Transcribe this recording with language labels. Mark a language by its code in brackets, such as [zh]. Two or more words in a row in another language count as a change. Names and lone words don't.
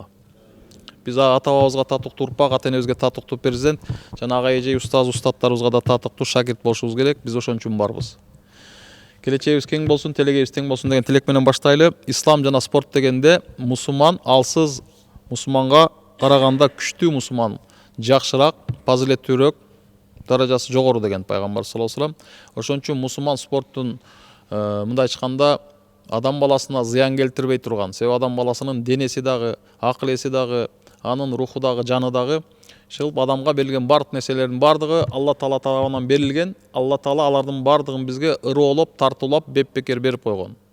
[ky] Биз ата-бабабызга татыктуу урпак, ата-энебизге татыктуу перзент, жана ага эже устаттарыбызга да татыктуу шакирт болушубуз керек. Биз ошон үчүн барбыз. Келечегибиз кең болсун, телегебиз тең болсун деген тилек менен баштайлы. Ислам жана спорт дегенде мусулман алсыз мусулманга караганда күчтүү мусулман жакшыраак, фазилеттүүрөөк, даражасы жогору деген пайгамбар [ar] صلى الله عليه وسلم. [ky] Ошон үчүн мусулман спорттун мындай айтканда адам баласына зыян келтирбей турган, себеби адам баласынын денеси дагы, акыл эси дагы, анын руху дагы, жаны дагы ушул адамга берилген бардык нерселердин бардыгы Алла Таала тарабынан берилген. Алла Таала алардын бардыгын бизге ыроолоп, тартуулап, беп-бекер берип койгон.